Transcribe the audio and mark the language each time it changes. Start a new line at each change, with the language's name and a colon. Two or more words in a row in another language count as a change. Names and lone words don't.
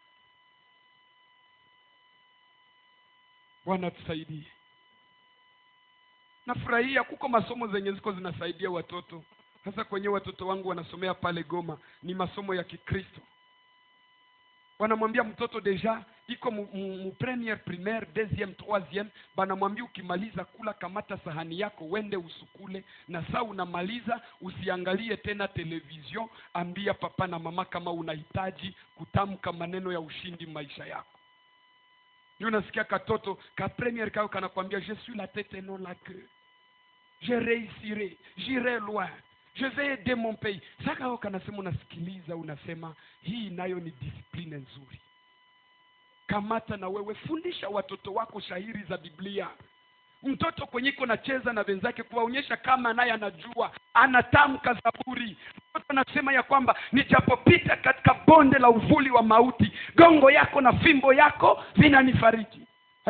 Swahili: Bwana tusaidie. Nafurahia kuko masomo zenye ziko zinasaidia watoto. Hasa kwenye watoto wangu wanasomea pale Goma, ni masomo ya Kikristo. Wanamwambia mtoto deja iko mu
French: première primaire,
Swahili: deuxième, troisième, banamwambia ukimaliza kula kamata sahani yako wende usukule, na saa unamaliza usiangalie tena television, ambia papa na mama kama unahitaji kutamka maneno ya ushindi maisha yako. Ni unasikia katoto ka première kao kanakwambia
French: je suis la tête et non la queue. Je réussirai, j'irai loin. Je vais aider mon pays.
Swahili: Saka wao kanasema, unasikiliza unasema hii nayo ni discipline nzuri. Kamata na wewe fundisha watoto wako shairi za Biblia. Mtoto kwenye iko nacheza na wenzake kuwaonyesha kama naye anajua, anatamka Zaburi. Mtoto anasema ya kwamba nijapopita katika bonde la uvuli wa mauti, gongo yako na fimbo yako vinanifariji.